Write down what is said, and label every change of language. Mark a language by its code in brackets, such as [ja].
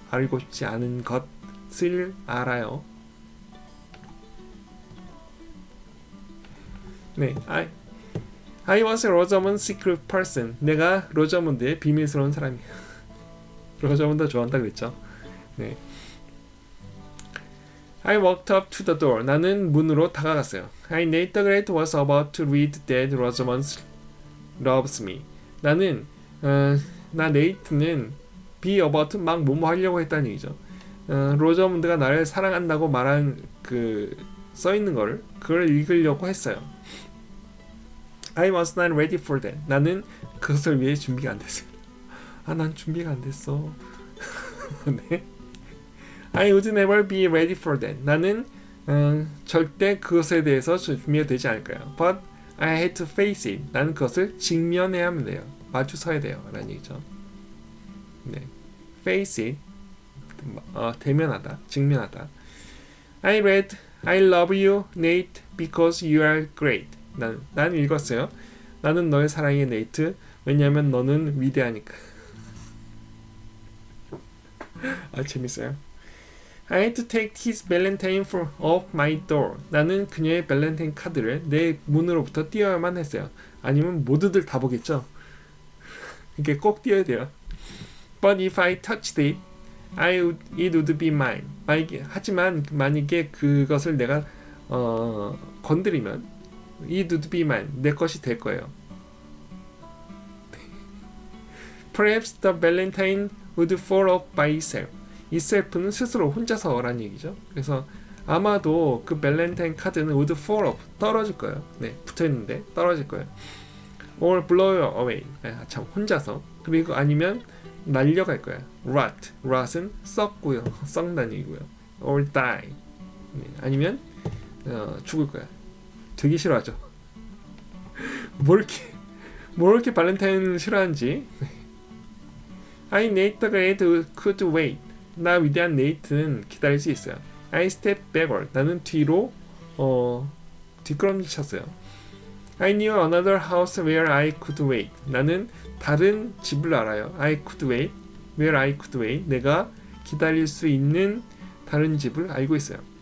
[ko] 알고 싶지 않은 것을 알아요. 네, [en] I was Rosamund's secret person. [ko] 내가 로저문드의 비밀스러운 사람이야. 로저문드 좋아한다 그랬죠. 네. [en] I walked up to the door. [ko] 나는 문으로 다가갔어요. [en] I Nate the Great was about to read that Rosamund loves me. [ko] 나는 나 네이트는 [en] be about [ko] 막 뭐뭐 하려고 했다는 얘기죠. 로저문드가 나를 사랑한다고 말한 써 있는 그걸 읽으려고 했어요. [en] I was not ready for that. [ko] 나는 그것을 위해 준비가 안 됐어요. 난 준비가 안 됐어. 네. [en] I would never be ready for that. [ko] 나는 절대 그것에 대해서 준비가 되지 않을 거예요. [en] But I had to face it. [ko] 나는 그것을 직면해야 하면 돼요. 마주서야 돼요. 라는 얘기죠. 네. [en] face it. [ko] 대면하다, 직면하다. [en] I read I love you, Nate, because you are great. [ko] 난 읽었어요. 나는 너의 사랑해, 네이트. 왜냐하면 너는 위대하니까. 재밌어요. [en] I had to take his Valentine off my door. [ko] 나는 그녀의 발렌타인 카드를 내 문으로부터 띄워야만 했어요. 아니면 모두들 다 보겠죠. 이게 꼭 띄워야 돼요. [en] But if I touched it, it would be mine. [ko] 하지만 만약에 그것을 내가 건드리면 [en] it would be mine. [ko] 내 것이 될 거예요. [en] Perhaps the Valentine would fall off by itself. [ko] itself는 스스로 혼자서라는 얘기죠. 그래서 아마도 그 발렌타인 카드는 [en] would fall off, [ko] 떨어질 거예요. 네, 붙어있는데 떨어질 거예요. [en] or blow away, [ko] 참 혼자서. 그리고 아니면 날려갈 거예요. rot은 썩고요, 썩는 얘기고요. [en] or die, [ko] 네, 아니면 죽을 거야. 되게 싫어하죠. 뭘 이렇게 발렌타인을 싫어하는지. [en] I Nate the Great could wait. [ko] 나 위대한 네이트는 기다릴 수 있어요. [en] I step backward. [ko] 나는 뒤로 뒷걸음질 쳤어요. [en] I knew another house where I could wait. [ko] 나는 다른 집을 알아요. [en] I could wait. Where I could wait. [ko] 내가 기다릴 수 있는 다른 집을 알고 있어요.